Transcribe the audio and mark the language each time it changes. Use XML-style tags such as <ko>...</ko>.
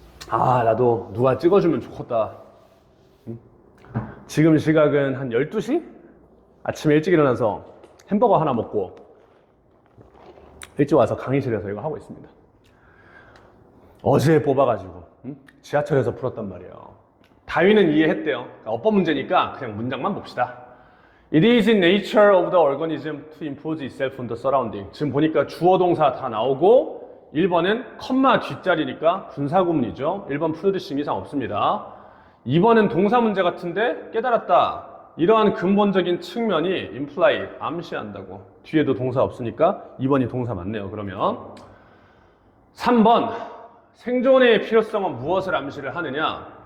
<ko>아, 나도 누가 찍어주면 좋겠다. 지금 시각은 한 12시? 아침에 일찍 일어나서 햄버거 하나 먹고 일찍 와서 강의실에서 이거 하고 있습니다. 어제 뽑아가지고 지하철에서 풀었단 말이에요. 다윈은 이해했대요. 그러니까 어법 문제니까 그냥 문장만 봅시다.</ko> <en>It is in nature of the organism to impose itself on the surrounding.</en> <ko>지금 보니까 주어 동사 다 나오고 1번은 컴마 뒷자리니까 분사구문이죠. 1번 프로듀싱 이상 없습니다. 2번은 동사 문제 같은데 깨달았다. 이러한 근본적인 측면이 imply, 암시한다고. 뒤에도 동사 없으니까 2번이 동사 맞네요. 그러면 3번 생존의 필요성은 무엇을 암시를 하느냐?</ko>